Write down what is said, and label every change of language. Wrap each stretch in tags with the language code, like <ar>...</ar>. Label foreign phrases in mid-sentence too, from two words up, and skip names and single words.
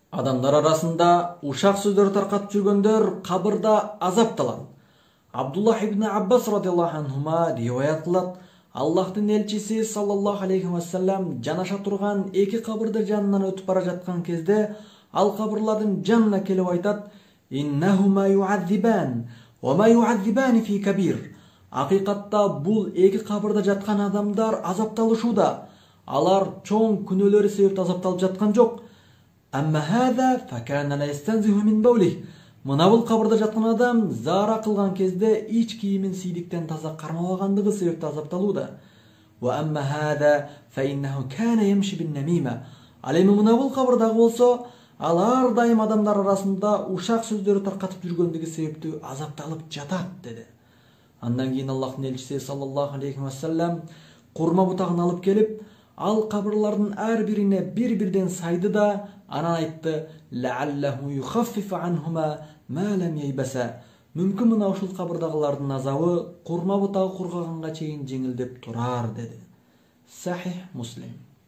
<ky>Адамдар арасында ушак сөздөр таркатып жүргөндөр кабырда азапталат. Абдуллах ибн Аббас</ky> <ar>رضي الله عنهما</ar> <ky>риваят кылат, Аллахтын элчиси</ky> <ar>صلى الله عليه وسلم</ar> <ky>жанаша турган эки кабырдын жанынан өтүп бара жаткан кезде ал кабырлардын жанына келип айтат:</ky> <ar>"إنهما يعذبان وما يعذبان في كبير."</ar> <ky>Акыйкатта бул эки кабырда жаткан адамдар азапталышууда. Алар чоң күнөөлөрү себептен азапталып жаткан жок.</ky> <ar>أما هذا فكان لا يستنزه من بوله.</ar> <ky>Мына бул кабырда жаткан адам заара кылган кезде ич кийимин сийдиктен таза кармабагандыгы себептен азапталууда.</ky> <ar>وأما هذا فإنه كان يمشي بالنميمة.</ar> <ky>Ал эми мына бул кабырдагы болсо, ал ар дайым адамдар арасында ушак сөздөрү таркатып жүргөндүгү себептүү азапталып жатат деди. Андан кийин Аллахтын элчиси</ky> <ar>صلى الله عليه وسلم</ar> <ky>курма бутагын алып келип, ал кабырлардын ар бирине бир-бирден сайды да анан айтты:</ky> <ar>"لعله يخفف عنهما ما لم ييبسا."</ar> <ky>Мүмкүн мына ушул кабырдагылардын азабы курма бутагы кургаганга чейин жеңилдеп турар деди. Сахих Муслим.</ky>